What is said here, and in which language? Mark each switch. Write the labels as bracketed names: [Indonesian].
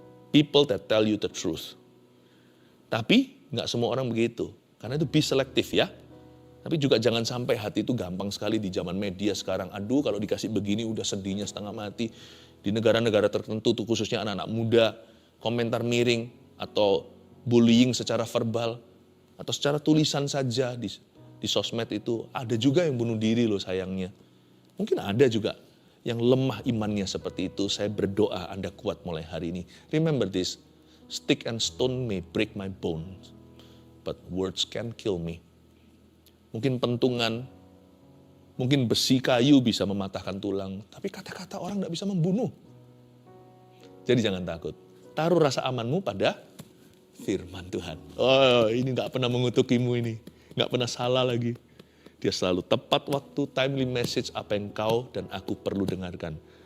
[English] People that tell you the truth. [Indonesian] Tapi nggak semua orang begitu. Karena itu be selektif ya. Tapi juga jangan sampai hati itu gampang sekali di zaman media sekarang. Aduh kalau dikasih begini udah sedihnya setengah mati. Di negara-negara tertentu tuh khususnya anak-anak muda, komentar miring atau bullying secara verbal atau secara tulisan saja di sosmed itu. Ada juga yang bunuh diri loh sayangnya. Mungkin ada juga yang lemah imannya seperti itu. Saya berdoa Anda kuat mulai hari ini. [English] Remember this, stick and stone may break my bones, but words can kill me. [Indonesian] Mungkin pentungan, mungkin besi kayu bisa mematahkan tulang, tapi kata-kata orang tidak bisa membunuh. Jadi jangan takut. Taruh rasa amanmu pada firman Tuhan. Oh, ini nggak pernah mengutukimu ini. Nggak pernah salah lagi. Dia selalu tepat waktu, [English] timely message [Indonesian] apa yang kau dan aku perlu dengarkan.